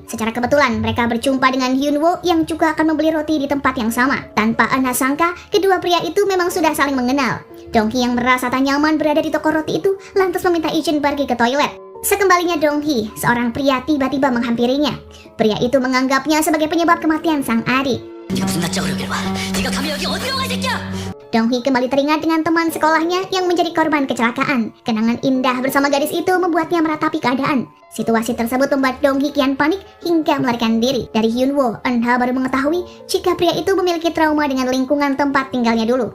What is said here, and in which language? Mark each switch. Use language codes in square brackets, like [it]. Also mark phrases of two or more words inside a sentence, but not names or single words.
[id] Secara kebetulan, mereka berjumpa dengan Hyunwoo yang juga akan membeli roti di tempat yang sama. Tanpa Eun-ha sangka, kedua pria itu memang sudah saling mengenal. Dong-hee yang merasa tak nyaman berada di toko roti itu, lantas meminta izin pergi ke toilet. Sekembalinya Dong-hee, seorang pria tiba-tiba menghampirinya. Pria itu menganggapnya sebagai penyebab kematian sang adik. [ko] 네가 무슨 낯짝으로 여길 와? 네가 감히 여기 어디로 가, 이 새끼야? [id] Dong-hee kembali teringat dengan teman sekolahnya yang menjadi korban kecelakaan. Kenangan indah bersama gadis itu membuatnya meratapi keadaan. Situasi tersebut membuat Dong-hee kian panik hingga melarikan diri. Dari Hyunwoo, Eun-ha baru mengetahui jika pria itu memiliki trauma dengan lingkungan tempat tinggalnya dulu.